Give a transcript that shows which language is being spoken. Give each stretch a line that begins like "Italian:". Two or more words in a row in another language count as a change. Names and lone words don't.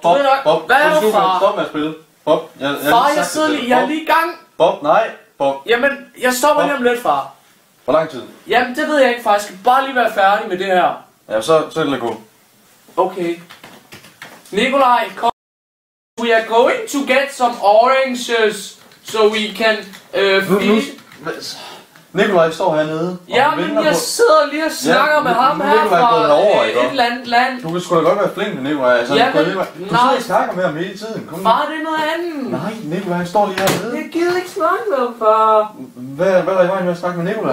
Danish: hvad er det, far? Stop med at spille. Bob, far, jeg sidder lige, jeg er lige i gang. Bob, nej. Bob. Jamen, jeg stopper lige om lidt, far. Hvor lang tid? Jamen, det ved jeg ikke, far. Jeg skal bare lige være færdig med det her. Ja, så er det gå. Okay. Nikolaj, kom.
English: We are going to get some oranges, so we can feed...
Danish: Nikolaj står hernede. Ja, men jeg sidder lige og snakker med ham her fra et eller andet land. Du kan sgu da godt være flink med Nikolaj. Altså, ja, men, du sidder og snakker med ham hele tiden. Far, det er noget andet. Nej, Nikolaj står lige hernede. Jeg gider ikke snakke med ham, far. Hvad er der i vejen med at snakke med Nikolaj?